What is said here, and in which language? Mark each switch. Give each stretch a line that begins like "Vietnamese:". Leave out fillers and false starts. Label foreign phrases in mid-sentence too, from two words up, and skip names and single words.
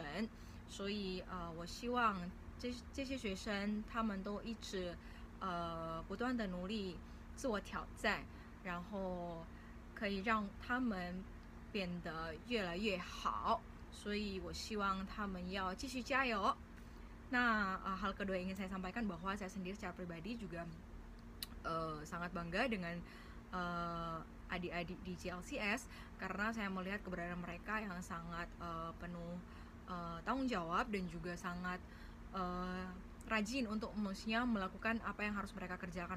Chinese: 所以我希望这些学生他们都一直不断的努力自我挑战，然后可以让他们变得越来越好，所以我希望他们要继续加油。
Indonesian: Nah, hal kedua yang ingin saya sampaikan bahwa saya sendiri secara pribadi juga sangat bangga dengan adik-adik di JLCS karena saya melihat keberadaan mereka yang sangat penuh tanggung jawab dan juga sangat rajin untuk maksudnya melakukan apa yang harus mereka kerjakan.